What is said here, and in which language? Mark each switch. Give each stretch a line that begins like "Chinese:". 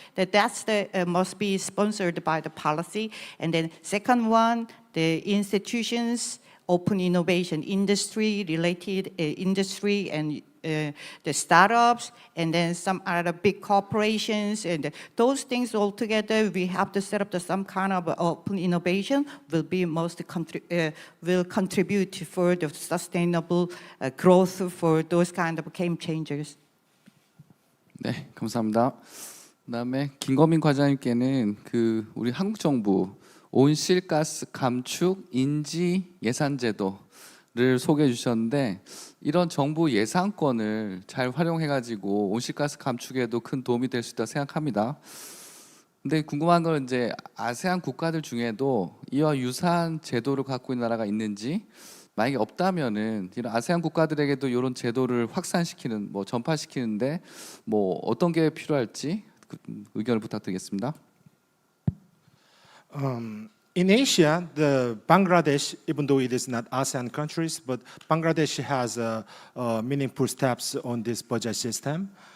English: That's must be sponsored by the policy. And then second one, the institutions, open innovation, industry-related industry and the startups, and then some other big corporations, and those things all together, we have to set up some kind of open innovation will be will contribute for the sustainable growth for those kind of game changers.
Korean: 네, 감사합니다. 그다음에 김거민 과장님께는 그 우리 한국 정부 온실가스 감축 인지 예산 제도를 소개해 주셨는데 이런 정부 예산권을 잘 활용해 가지고 온실가스 감축에도 큰 도움이 될 수 있다고 생각합니다. 근데 궁금한 건 이제 아세안 국가들 중에도 이와 유사한 제도를 갖고 있는 나라가 있는지, 만약에 없다면은 이런 아세안 국가들에게도 이런 제도를 확산시키는, 뭐 전파시키는데 뭐 어떤 게 필요할지 의견을 부탁드리겠습니다.
English: In Asia, the Bangladesh, even though it is not ASEAN countries, but Bangladesh has meaningful steps on this budget system.